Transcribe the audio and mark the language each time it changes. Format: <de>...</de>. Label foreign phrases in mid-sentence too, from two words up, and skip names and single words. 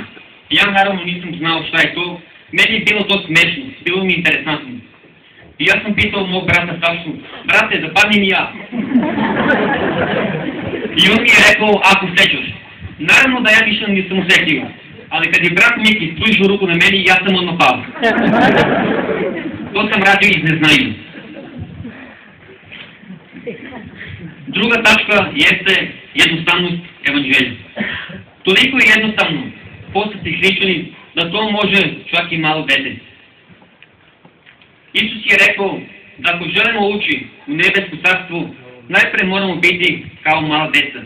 <sr>Ja naravno nisam znao šta je to, meni je bilo to smešno, bilo mi interesantno. I ja sam pitao mog brata Sašu: brate, da padnem i ja. I on mi je rekao: ako sećaš. Naravno da ja više nisam osetio, ali kad je brat Miki pružio ruku na meni, ja sam odmah pao. то съм радил из незнание. Druga tačka jeste jednostavnost evanđelja. Toliko je jednostavno postati hrišćanin da to može čak i malo dete. Isus je rekao da ako želimo ući u nebesko carstvo, najpre moramo biti kao mala deca.</sr>